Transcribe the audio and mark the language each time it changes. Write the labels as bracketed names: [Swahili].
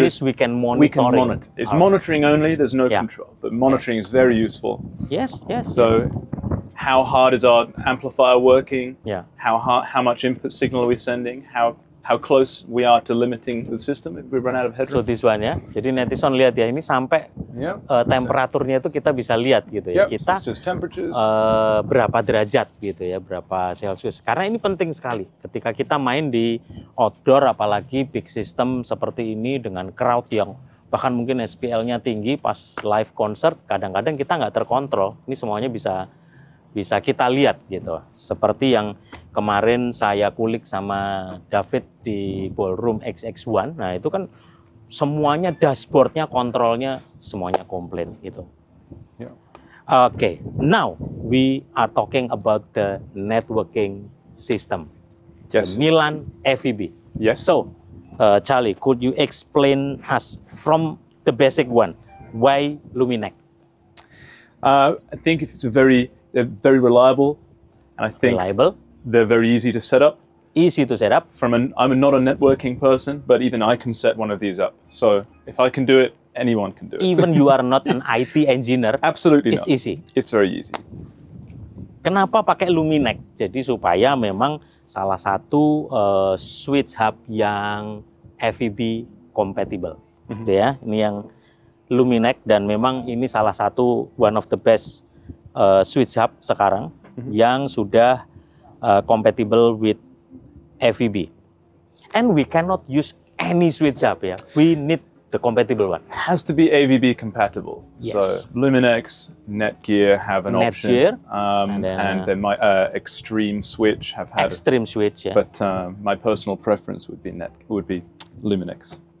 [English] At least we can monitor. We can monitor. It's monitoring only, there's no control, but monitoring is very useful. Yes. So how hard is our amplifier working? Yeah. How much input signal are we sending? How close we are to limiting the system if we run out of headroom. So this one ya. [Indonesian] Jadi netizen lihat ya, ini sampai temperaturnya itu kita bisa lihat gitu ya. Kita berapa derajat gitu ya, berapa Celsius. Karena ini penting sekali ketika kita main di outdoor, apalagi [English] big system [Indonesian] seperti ini dengan crowd yang bahkan mungkin SPL-nya tinggi pas [English] live concert, [Indonesian] kadang-kadang kita nggak terkontrol. Ini semuanya bisa kita lihat gitu. Seperti yang kemarin saya kulik sama David di Ballroom XX1. Nah, itu kan semuanya dashboardnya, kontrolnya semuanya komplit gitu. [English] Okay, now we are talking about the networking system. Yes. The Milan FEB. Yes. So, Charlie, could you explain us from the basic one, why Luminec? I think they're very reliable, and I think they're very easy to set up. Easy to set up. I'm not a networking person, but even I can set one of these up. So if I can do it, anyone can do it. Even you are not an IT engineer. Absolutely it's not. Easy. It's very easy. [Indonesian] Kenapa pakai Luminec? Jadi supaya memang salah satu switch hub yang FEB compatible. Gitu ya. Ini yang Luminec, dan memang ini salah satu [English] one of the best switch hub [Indonesian] sekarang yang sudah [English] compatible with FEB. And we cannot use any switch hub ya. We need the compatible one. It has to be AVB compatible. Yes. So Luminex, Netgear have an option, and then my Extreme Switch have had Extreme Switch, yeah. But my personal preference would be Luminex.